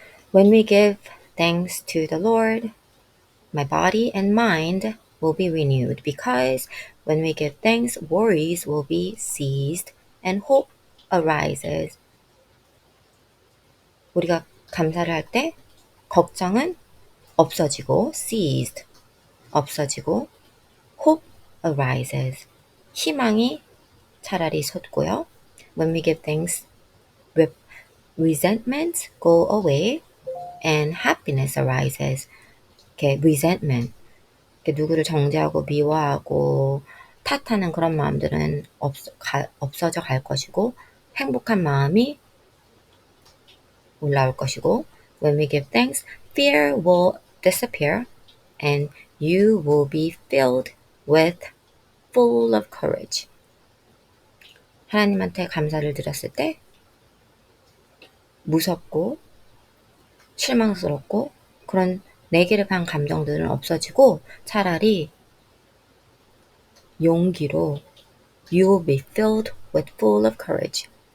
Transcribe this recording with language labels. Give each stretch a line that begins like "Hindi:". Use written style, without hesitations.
English: When we give thanks to the Lord, my body and mind will be renewed because when we give thanks, worries will be ceased and hope arises.
Korean: 우리가 감사를 할 때 걱정은 없어지고, ceased, 없어지고,
English: hope arises,
Korean: 희망이 차라리 솟고요.
English: When we give thanks, resentments go away and happiness arises.
Korean: 이렇게 resentment, 이렇게 누구를 정죄하고 미워하고 탓하는 그런 마음들은 없어져 갈 것이고, 행복한 마음이 올라올 것이고,
English: when we give thanks, fear will disappear and you will be filled with full of courage.
Korean: 하나님한테 감사를 드렸을 때 무섭고 실망스럽고 그런 네게티브한 감정들은 없어지고 차라리 용기로
English: You will be filled with full of courage.